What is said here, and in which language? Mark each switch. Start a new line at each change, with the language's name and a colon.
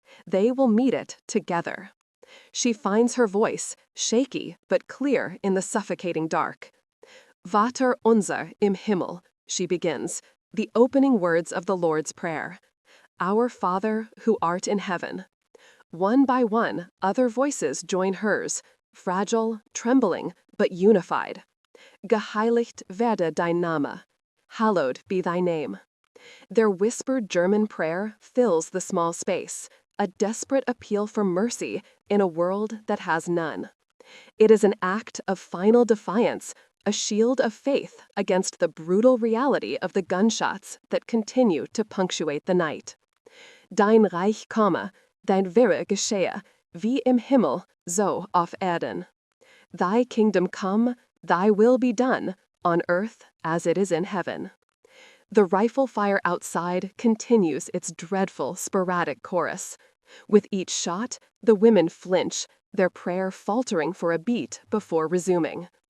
English: They will meet it together. She finds her voice, shaky but clear in the suffocating dark.
German: Vater unser im Himmel,
English: she begins, the opening words of the Lord's Prayer. Our Father, who art in heaven. One by one, other voices join hers, fragile, trembling, but unified.
German: Geheiligt werde dein Name.
English: Hallowed be thy name. Their whispered German prayer fills the small space, a desperate appeal for mercy in a world that has none. It is an act of final defiance, a shield of faith against the brutal reality of the gunshots that continue to punctuate the night.
German: Dein Reich komme, dein Wille geschehe, wie im Himmel, so auf Erden.
English: Thy kingdom come, thy will be done, on earth as it is in heaven. The rifle fire outside continues its dreadful, sporadic chorus. With each shot, the women flinch, their prayer faltering for a beat before resuming.